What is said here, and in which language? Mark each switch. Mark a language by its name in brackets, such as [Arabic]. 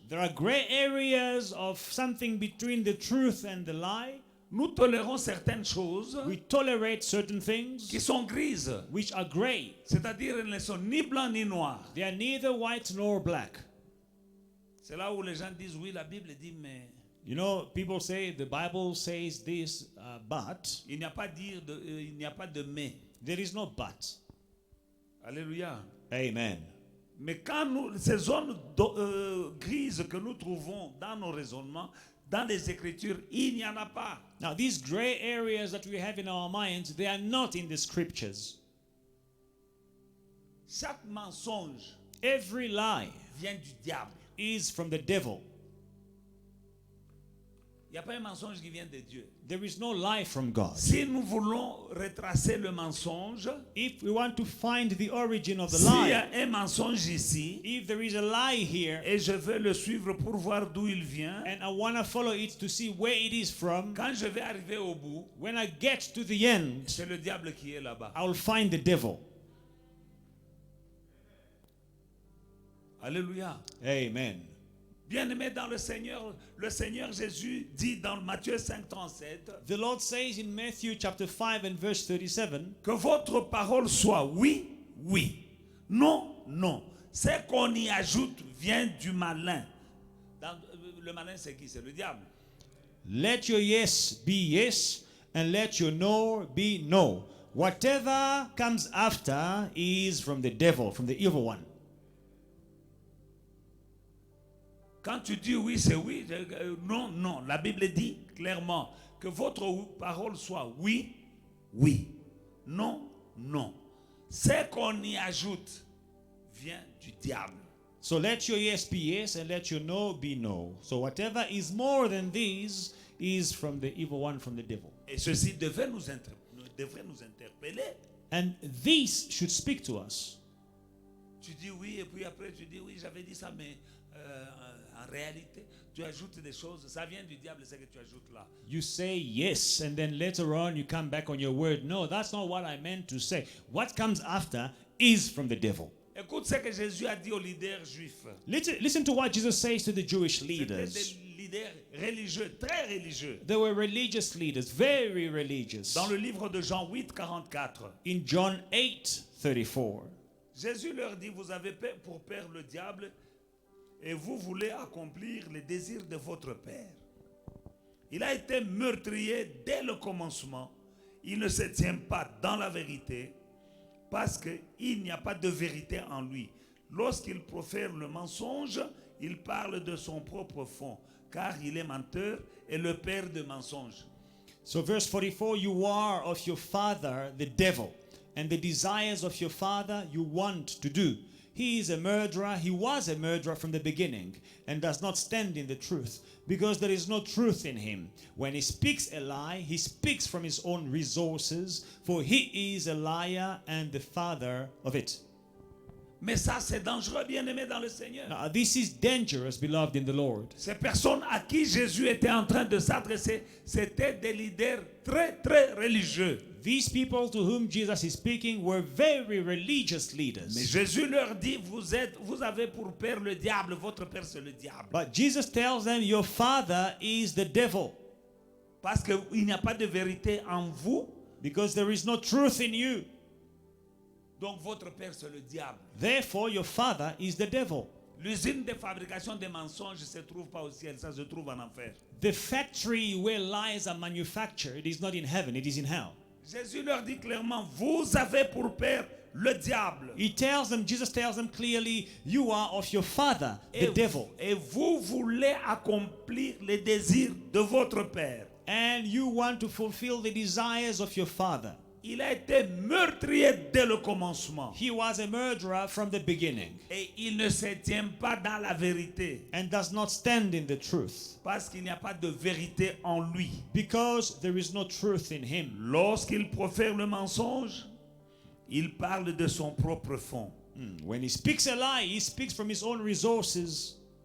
[English] there are gray areas of something between the truth and the lie. [French] Nous tolérons certaines choses [English] We tolerate certain things [French] qui sont grises, [English] which are gray. [French] c'est-à-dire elles ne sont ni blancs ni noirs. [English] They are neither white nor black. [French] C'est là où les gens disent oui, la Bible dit, mais [English] You know, people say the Bible says this, but [French] il n'y a pas il n'y a pas de mais. [English] there is no but. [French] Alléluia. [English] Amen. [French] Mais quand ces zones grises que nous trouvons dans nos raisonnements, dans les Écritures, il n'y en a pas. [English] Now, these gray areas that we have in our minds, they are not in the scriptures. [French] Chaque mensonge [English] Every lie [French] vient du diable. [English] is from the devil. [French] Il n'y a pas un mensonge qui vient de Dieu. [English] There is no lie from God. [French] Si nous voulons retracer le mensonge, [English] If we want to find the origin of the [French] s'il y [English] lie, [French] a un mensonge ici, [English] if there is a lie here, [French] et je vais le suivre pour voir d'où il vient, [English] and I want to follow it to see where it is from, [French] quand je vais arriver au bout, [English] when I get to the end, [French] c'est le diable qui est là-bas. [English] I will find the devil. [French] Alléluia. [English] Amen. [French] Bien-aimé dans le Seigneur Jésus dit dans Matthieu 5:37 [English] The Lord says in Matthew chapter 5 and verse 37, [French] que votre parole soit oui, oui, non, non. Ce qu'on y ajoute vient du malin. Le malin, c'est qui? C'est le diable. [English] let your yes be yes, and let your no be no. Whatever comes after is from the devil, from the evil one. [French] Quand tu dis oui, c'est oui. Non, non. La Bible dit clairement que votre parole soit oui, oui. Non, non. Ce qu'on y ajoute vient du diable. [English] So let your yes be yes, and let your no be no. So whatever is more than these is from the evil one, from the devil. [French] Et ceci devrait nous interpeller. [English] And this should speak to us. [French] Tu dis oui et puis après tu dis oui, j'avais dit ça, mais en réalité, tu ajoutes des choses. Ça vient du diable, c'est que tu ajoutes là. [English] You say yes, and then later on you come back on your word. No, that's not what I meant to say. What comes after is from the devil. [French] Écoute ce que Jésus a dit aux leaders juifs. [English] Listen to what Jesus says to the Jewish [French] C'était [English] leaders. [French] des leaders religieux, très religieux. [English] They were religious leaders, very religious. [French] Dans le livre de Jean 8:44, [English] In John 8:34, [French] Jésus leur dit, vous avez pour père le diable et vous voulez accomplir les désirs de votre père. Il a été meurtrier dès le commencement. Il ne se tient pas dans la vérité parce qu'il n'y a pas de vérité en lui. Lorsqu'il profère le mensonge, il parle de son propre fond, car il est menteur et le père de mensonges. [English] So verse 44, you are of your father, the devil, and the desires of your father you want to do. He is a murderer, he was a murderer from the beginning, and does not stand in the truth, because there is no truth in him. When he speaks a lie, he speaks from his own resources, for he is a liar and the father of it. [French] Mais ça, c'est dangereux, bien-aimé dans le Seigneur. [English] Now, this is dangerous, beloved in the Lord. [French] Ces personnes à qui Jésus était en train de s'adresser, c'était des leaders très, très religieux. [English] These people to whom Jesus is speaking were very religious [French] Mais [English] leaders. [French] Jésus leur dit, vous avez pour père le diable, votre père c'est le diable. [English] But Jesus tells them, your father is the devil, [French] Parce qu'il n'y a pas de vérité en vous, [English] because there is no truth in you. [French] donc votre père c'est le diable. [English] Therefore, your father is the devil. [French] L'usine de fabrication des mensonges ne se trouve pas au ciel, ça se trouve en enfer. [English] The factory where lies are manufactured is not in heaven, it is in hell. [French] Jésus leur dit clairement, vous avez pour père le diable. [English] Jesus tells them clearly, you are of your father, the devil, [French] Et vous voulez accomplir les désirs de votre père. [English] and you want to fulfill the desires of your father. [French] Il a été meurtrier dès le commencement. [English] He was a murderer from the beginning [French] Et il ne se tient pas dans la vérité. [English] and does not stand in the truth, [French] Parce qu'il n'y a pas de vérité en lui. [English] because there is no truth in him. [French] Lorsqu'il profère le mensonge, il parle de son propre fond. [English] When he speaks a lie, he speaks from his own resources,